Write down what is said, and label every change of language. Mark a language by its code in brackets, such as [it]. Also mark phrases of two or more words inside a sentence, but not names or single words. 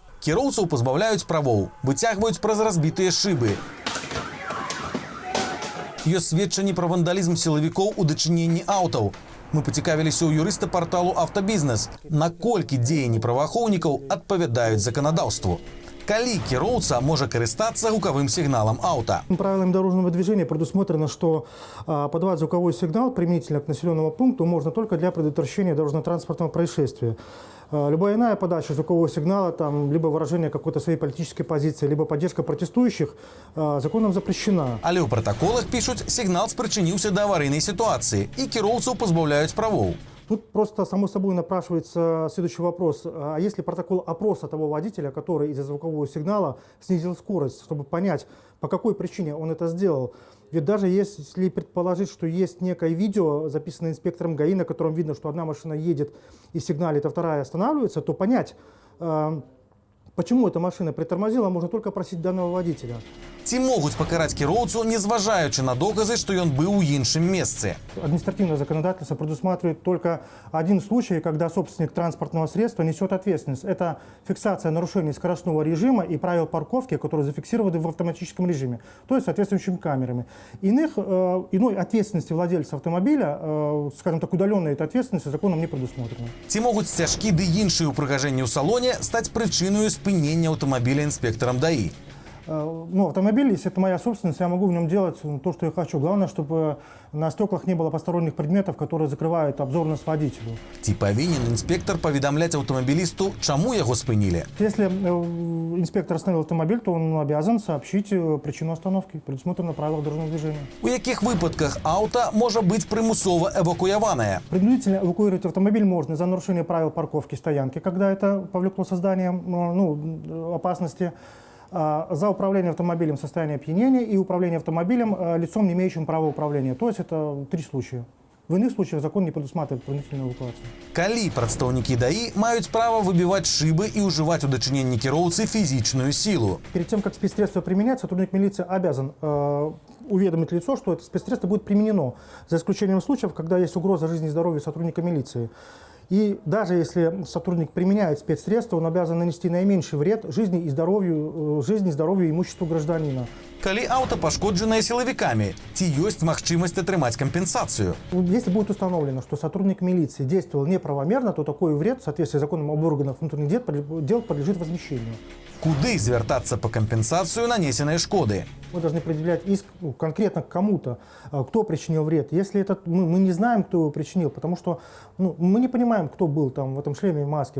[be] Кіроўцаў пазбаўляюць правоў, выцягваюць праз разбітыя шыбы. Ёсць сведчанні пра вандалізм сілавікоў у дачыненні аўтаў. Мы пацікавіліся ў юрыста парталу «Автобизнес», наколькі дзеянні праваахоўнікаў адпавядаюць заканадаўству. Калі кіроўца можа карыстацца гукавым сигналом ауто? [ru] Правилами дорожного движения предусмотрено, что подавать звуковой сигнал применительно к населенному пункту можно только для предотвращения дорожно-транспортного происшествия. Любая иная подача звукового сигнала, там, либо выражение какой-то своей политической позиции, либо поддержка протестующих законом запрещена. [be] Але ў [ru] протоколах пишут, сигнал спричинился до аварийной ситуации, и [be] кіроўцаў позбавляют правоў. [ru] Тут просто, само собой, напрашивается следующий вопрос. А есть ли протокол опроса того водителя, который из-за звукового сигнала снизил скорость, чтобы понять, по какой причине он это сделал? Ведь даже если предположить, что есть некое видео, записанное инспектором ГАИ, на котором видно, что одна машина едет и сигналит, а вторая останавливается, то понять, почему эта машина притормозила, можно только просить данного водителя. [be] Ці могуць пакараць кіроўцу, не зважаючы на доказы, што ён быў у іншым месцы. [ru] Административное законодательство предусматривает только один случай, когда собственник транспортного средства несет ответственность. Это фиксация нарушений скоростного режима и правил парковки, которые зафиксированы в автоматическом режиме, то есть соответствующими камерами. Иной ответственности владельца автомобиля, скажем так, удаленной этой ответственности законом не предусмотрено. [be] Ці могуць сцяжкі ды іншыя ўпрыгажэнні ў салоне стаць прычыною спынення аўтамабіля інспектарам ДАИ? [ru] Ну, автомобиль, если это моя собственность, я могу в нем делать то, что я хочу. Главное, чтобы на стеклах не было посторонних предметов, которые закрывают обзорность водителю. [be] Ці павінен інспектор паведамляць аўтамабілісту, чаму яго спынілі? [ru] Если инспектор остановил автомобиль, то он обязан сообщить причину остановки, предусмотрено правила дорожного движения. [be] У якіх выпадках аўта можа быць прымусова эвакуяванае? [ru] Принудительно эвакуировать автомобиль можно за нарушение правил парковки, стоянки, когда это повлекло создание опасности, за управление автомобилем в состоянии опьянения и управление автомобилем лицом, не имеющим права управления. То есть это 3 случая. В иных случаях закон не предусматривает принудительную эвакуацию. [be] Калі прадстаўнікі ДАИ маюць права выбіваць шыбы і ўжываць у дачыненні кіроўцы фізічную силу? [ru] Перед тем, как спецсредство применять, сотрудник милиции обязан уведомить лицо, что это спецсредство будет применено, за исключением случаев, когда есть угроза жизни и здоровью сотрудника милиции. И даже если сотрудник применяет спецсредства, он обязан нанести наименьший вред жизни и здоровью и имуществу гражданина. [be] Калі аўта пашкоджанае сілавікамі, ці ёсць магчымасць атрымаць кампенсацыю? [ru] Если будет установлено, что сотрудник милиции действовал неправомерно, то такой вред в соответствии с законом об органах внутренних дел подлежит возмещению. [be] Куды звяртацца па кампенсацыю нанесенай шкоды? [ru] Мы должны предъявлять иск конкретно к кому-то, кто причинил вред. Если это мы не знаем, кто его причинил, потому что мы не понимаем, кто был там в этом шлеме и маске.